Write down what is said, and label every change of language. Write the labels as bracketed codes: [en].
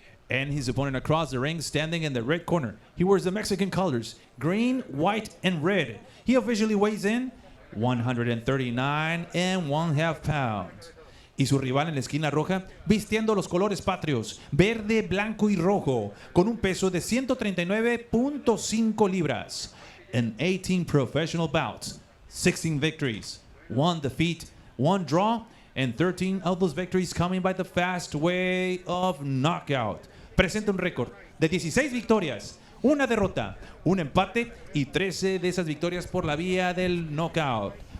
[en] And his opponent across the ring, standing in the red corner. He wears the Mexican colors, green, white, and red. He officially weighs in 139.5 pounds. [es] Y su rival en la esquina roja, vistiendo los colores patrios, verde, blanco y rojo, con un peso de 139.5 libras. [en] In 18 professional bouts, 16 victories, 1 defeat, 1 draw, and 13 of those victories coming by the fast way of knockout. [es] Presenta un récord de 16 victorias, 1 derrota, 1 empate y 13 de esas victorias por la vía del knockout.